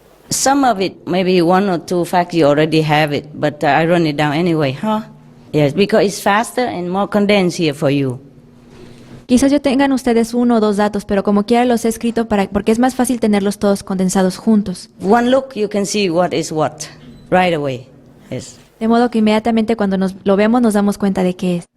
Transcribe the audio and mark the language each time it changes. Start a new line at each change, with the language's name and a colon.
English: Some of it, maybe one or two facts you already have it, but I run it down anyway, huh? Yes, because it's faster and more condensed here for you.
Spanish: Quizás yo tengan ustedes uno o dos datos, pero como quiera los he escrito porque es más fácil tenerlos todos condensados juntos.
English: One look, you can see what is what right away. Yes.
Spanish: De modo que inmediatamente cuando lo vemos nos damos cuenta de qué es.